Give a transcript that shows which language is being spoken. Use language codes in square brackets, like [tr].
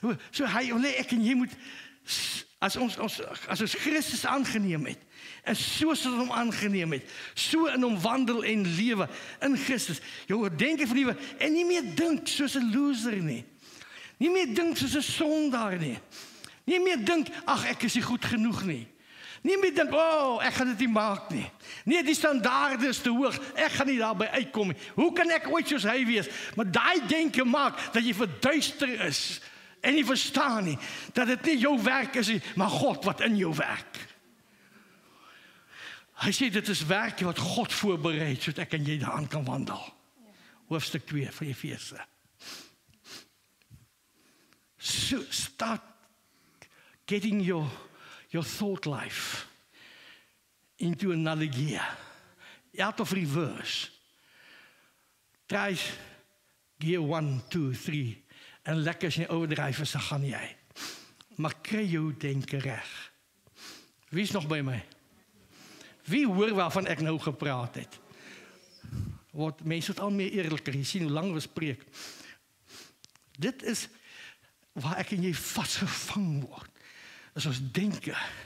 [af] So hy wil hê ek en jy moet, as ons Christus aangeneem het, en soos ons hom aangeneem het, so in hom wandel en lewe, in Christus, jou denke vernuwe, en nie meer dink soos 'n loser nie. Nie meer dink soos 'n sondaar nie. Nie meer dink, ag, ek is nie goed genoeg nie. Nie meer dink, ek gaan dit nie maak nie. Nee, die standaarde is te hoog, ek gaan nie daarby uitkom nie. Hoe kan ek ooit soos hy wees? Maar daai denke maak, dat jy verduister is, en nie verstaan nie, dat dit nie jou werk is nie, maar God wat in jou werk. Hy sê, dit is werk wat God voorbereid, sodat ek en jy daaraan kan wandel. Hoofstuk 2 van Efese. [en] So, start getting your thought life into another gear, out of reverse. Try gear [af] 1, 2, 3, en lekker as jy overdryf is, dan gaan jy. Maar kry jou denke reg. Wie is nog by my? Wie hoor waarvan ek nou gepraat het? Wat mense het al meer eerliker, jy sien hoe lang ons preek. Dit is waar ek en jy vasgevang word. Is ons denke,